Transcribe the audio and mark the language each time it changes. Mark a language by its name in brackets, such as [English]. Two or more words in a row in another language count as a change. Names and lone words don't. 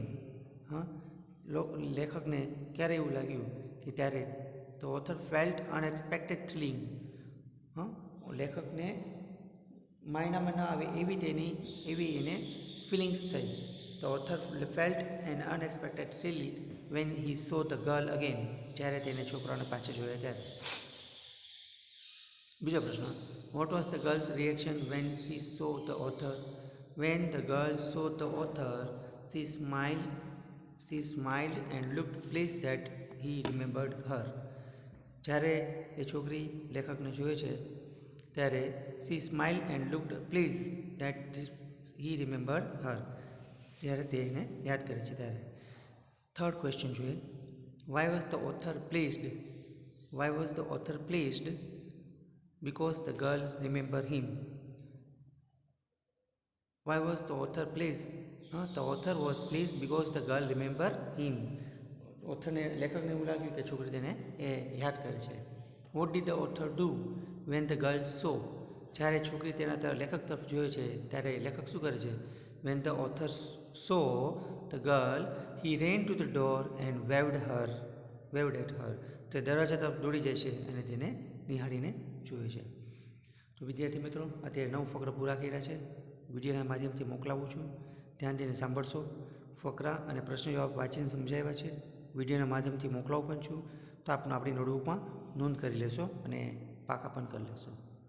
[Gujarati] હા, લેખકને ક્યારે એવું લાગ્યું કે ત્યારે [English] the author felt unexpected thrilling. [Gujarati] હા, લેખકને માયનામાં ન આવે એવી એને ફિલિંગ્સ થઈ. [English] the author felt an unexpected when he saw the girl again. [Gujarati] જ્યારે તેને છોકરાને પાછા જોયા ત્યારે. બીજો પ્રશ્ન. [English] What was the girl's reaction when she saw the author? When the girl saw the author, she smiled and looked pleased that he remembered her. [Gujarati] જ્યારે એ છોકરી લેખકને જોવે છે ત્યારે [English] she smiled and looked pleased that he remembered her. [Gujarati] જ્યારે તે એને યાદ કરે છે ત્યારે. [English] third question [Gujarati] જોઈએ. [English] Why was the author pleased? Why was the author pleased? Because the girl remembered him. Why was the author pleased? The author was pleased because the girl remembered him. [Gujarati] ઓથરને લેખકને એવું લાગ્યું કે છોકરી તેને એ યાદ કરે છે. [English] What did the author do when the girl saw? [Gujarati] જ્યારે છોકરી તેના લેખક તરફ જોયે છે ત્યારે લેખક શું કરે છે? [English] When the author saw the girl, he ran to the door and waved at her. [Gujarati] તે દરવાજા તરફ દોડી જાય છે અને તેને નિહાળીને જોવે છે. તો વિદ્યાર્થી મિત્રો, અત્યારે 9 ફકરા પૂરા કર્યા છે. વિડીયોના માધ્યમથી મોકલાવું છું, ધ્યાન દઈને સાંભળશો. ફકરા અને પ્રશ્ન જવાબ વાંચીને સમજાવ્યા છે. વિડીયોના માધ્યમથી મોકલાવું પણ છું, તો આપણી નોટબુકમાં નોંધ કરી લેશો અને પાકા પણ કરી લેશો.